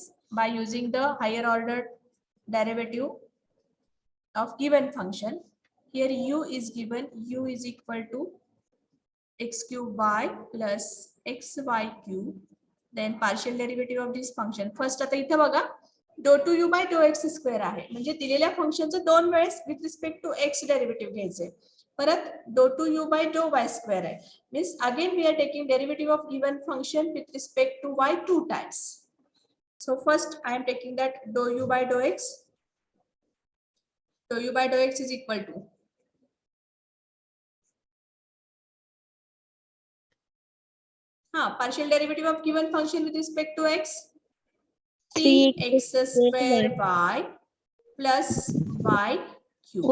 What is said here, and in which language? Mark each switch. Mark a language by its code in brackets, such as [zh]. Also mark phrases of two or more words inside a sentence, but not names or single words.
[en] By using the higher order derivative of given function, here u is given, u is equal to x cube y plus xy cube, then partial derivative of this function. [mr] First आता इथे बघा [en] dou 2u by dou x square [mr] आहे, म्हणजे दिलेल्या फंक्शनचं दोन वेळेस [en] with respect to x derivative [mr] घ्यायचे. परत [en] dou 2u by dou y square [mr] आहे, [en] means again we are taking derivative of given function with respect to y two times. So first I am taking that dou u by dou x. Dou u by dou x is equal to partial derivative of given function with respect to x, 3x square y plus y cube.